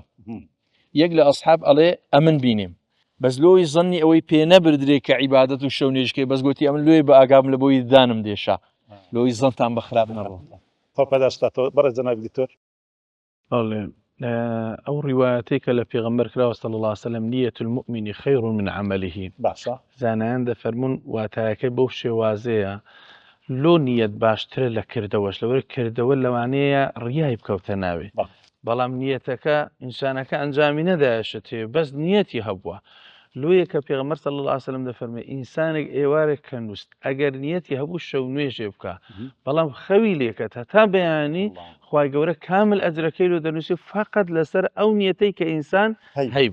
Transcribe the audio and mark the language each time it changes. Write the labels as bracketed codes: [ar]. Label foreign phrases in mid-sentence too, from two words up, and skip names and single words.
[ckb] یەک لە ئەسحاب ئەڵێ ئەمن بینیم بەس لۆی زەنی ئەوەی پێ نەبردرێت کە عیبادەت و شەو نوێژکەی بەس گوتی ئەمن لێ بە ئاگام لە بۆی دانم دێشا لۆی زەنتان بە خراپ نەڕۆ. پەداشتاتەوە بەڕێز جەنابی دکتۆر. ئەو ڕیوایەتەی کە لە پێغەمبەر کراوە [ar] صلی الله عليه وسلم نیەت المؤمن خیر من عمله [ckb] باشە زانایان دەفەرمون واتایەکەی بەو شێوازەیە لۆ نیەت باشترە لە کردەوەش لەوەی کردەوە لەوانەیە ڕیای بکەوتە ناوێ بەڵام نیەتەکە ئینسانەکە ئەنجامی نەدایشت هەیە بەس نیەتی هەبووە لۆیە کە پێغەمبەر [ar] صلی الله عليه وسلم [ckb] دەفەرمێ ئینسانێک ئێوارێک کە نووست ئەگەر نیەتی هەبوو شەو نوێژێ بکە بەڵام خەوی لێکەت هەتا بەیانی خوای گەورە کامل ئەجرەکەی لۆ دەنووسی فەقەت لەسەر ئەو نیەتەی کە ئینسان هەیب.